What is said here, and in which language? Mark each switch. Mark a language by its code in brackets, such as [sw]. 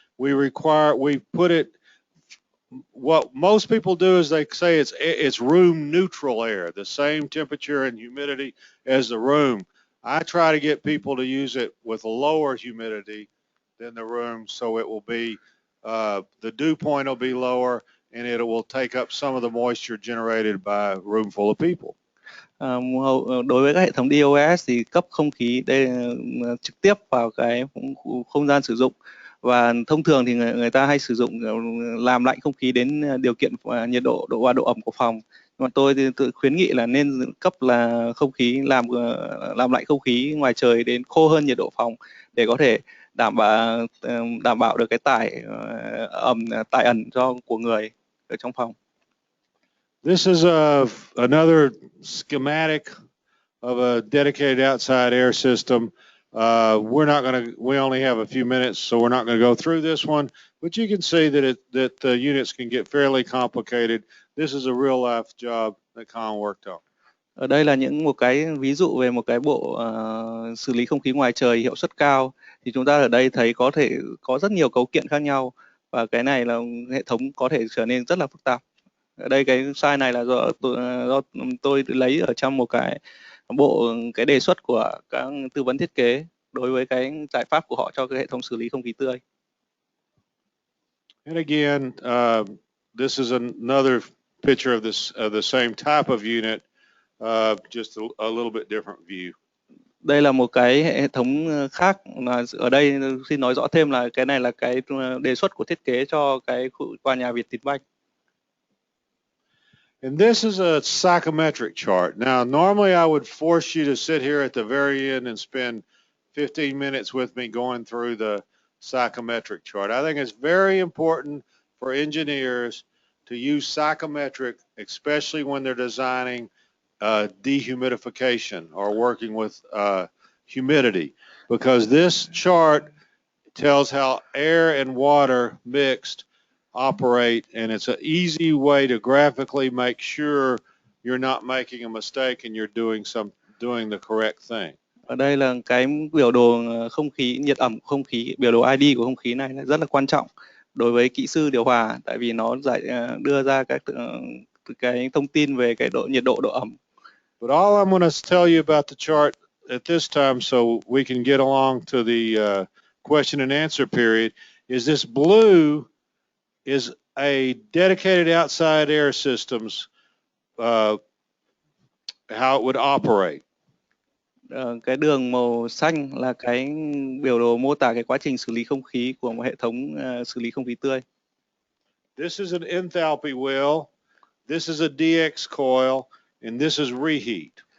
[en] We put it. What most people do is they say it's room neutral air, the same temperature and humidity as the room. I try to get people to use it with lower humidity than the room, so it will be the dew point will be lower, and it will take up some of the moisture generated by a room full of people. [vi] Đối với các hệ thống DOS thì cấp không khí đây trực tiếp vào cái không gian sử dụng, và thông thường thì người ta hay sử dụng làm lạnh không khí đến điều kiện nhiệt độ và độ ẩm của phòng. Nhưng mà tôi thì tự khuyến nghị là nên cấp là không khí làm lạnh không khí ngoài trời đến khô hơn nhiệt độ phòng để có thể đảm bảo được cái tải ẩn của người ở trong phòng. [en] This is another schematic of a dedicated outside air system. We only have a few minutes, so we're not going to go through this one. But you can see that the units can get fairly complicated. This is a real life job that Colin worked on. [vi] Ở đây là một cái ví dụ về một cái bộ xử lý không khí ngoài trời hiệu suất cao. Thì chúng ta ở đây thấy có thể có rất nhiều cấu kiện khác nhau, và cái này là hệ thống có thể trở nên rất là phức tạp. Ở đây cái slide này là do tôi lấy ở trong một cái đề xuất của các tư vấn thiết kế đối với cái giải pháp của họ cho cái hệ thống xử lý không khí tươi. [en] And again, this is another picture of the same type of unit, just a little bit different view. [vi] Đây là một cái hệ thống khác, mà ở đây xin nói rõ thêm là cái này là cái đề xuất của thiết kế cho cái tòa nhà Vietinbank. [en] And this is a psychometric chart. Now, normally I would force you to sit here at the very end and spend 15 minutes with me going through the psychometric chart. I think it's very important for engineers to use psychometric, especially when they're designing dehumidification or working with humidity, because this chart tells how air and water mixed operate, and it's an easy way to graphically make sure you're not making a mistake and you're doing the correct thing. [vi] Ở đây là cái biểu đồ không khí, nhiệt ẩm không khí, biểu đồ ID của không khí này rất là quan trọng đối với kỹ sư điều hòa, tại vì nó đưa ra các cái thông tin về cái nhiệt độ, độ ẩm. [en] But all I'm going to tell you about the chart at this time, so we can get along to the question and answer period, is this blue is a dedicated outside air systems, how it would operate. [vi] Cái đường màu xanh là cái biểu đồ mô tả cái quá trình xử lý không khí của một hệ thống xử lý không khí tươi. [en] This is an enthalpy wheel, this is a DX coil, and this is reheat.